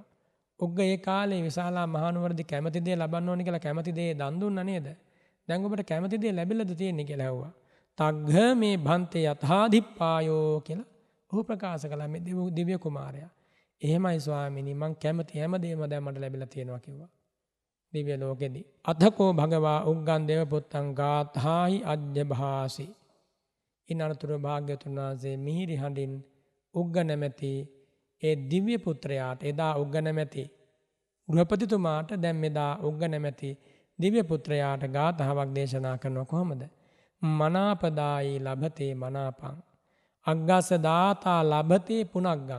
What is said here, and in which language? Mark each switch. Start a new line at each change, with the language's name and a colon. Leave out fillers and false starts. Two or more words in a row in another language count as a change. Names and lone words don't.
Sinhala: උග්ග ඒ කාලේ විශාලා මහනුවරදී කැමති දේ ලබන්න ඕනේ කියලා කැමති දේ දන් දුන්නා නේද? දැන් ඔබට කැමති දේ ලැබිලාද තියෙන්නේ කියලා ඇහුවා.
Pali: තග්ග මේ භන්තේ යතහාදිප්පායෝ
Sinhala: කියලා ඔහු ප්‍රකාශ කළා මේ දිව්‍ය කුමාරයා. එහෙමයි ස්වාමීනි මං කැමති හැමදේම දැන් මට ලැබිලා තියෙනවා කිව්වා. දිව්‍ය ලෝකෙදී.
Pali: අතකෝ භගවා උග්ගන් දේව පුත්තං ගාථාහි අජ්ජභාසි.
Sinhala: ඉනරතුරු භාග්‍යතුන් වහන්සේ මිහිරි හඬින් උග්ග නැමැති ඒ දිව්‍ය පුත්‍රයාට එදා උග්ග නැමැති ගෘහපතිතුමාට දැන් මෙදා උග්ග නැමැති දිව්‍ය පුත්‍රයාට ගාථාවක් දේශනා කරනවා කොහොමද?
Pali: මනාපදායි ලබතේ මනාපං අග්ගස්ස දාතා ලබතේ පුනග්ගං.